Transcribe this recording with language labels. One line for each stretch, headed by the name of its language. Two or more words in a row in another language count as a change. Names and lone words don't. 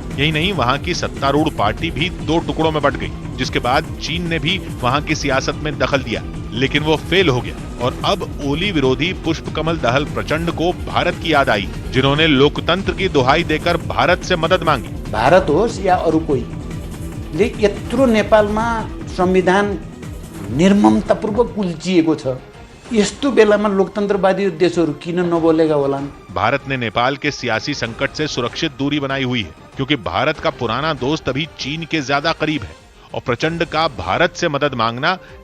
Hindi: यही नहीं, वहां की सत्तारूढ़ पार्टी भी 2 टुकड़ों में बंट गई, जिसके बाद चीन ने भी वहां की सियासत में दखल दिया, लेकिन वो फेल हो गया। और अब ओली विरोधी पुष्पकमल दहल प्रचंड को भारत की याद आई, जिन्होंने लोकतंत्र की दुहाई देकर भारत से मदद मांगी।
Nepali: भारत होस् या अरू कोही ले यत्रो नेपालमा संविधान निर्ममतापूर्वक उल्चिएको छ। यस्तो बेलामा लोकतन्त्रवादी देशहरू किन नबोलेगा होलान्?
Hindi: भारत ने नेपाल के सियासी संकट से सुरक्षित दूरी बनाई हुई है, क्योंकि भारत का पुराना दोस्त अभी चीन के ज्यादा करीब है और प्रचंड का भारत से मदद मांगना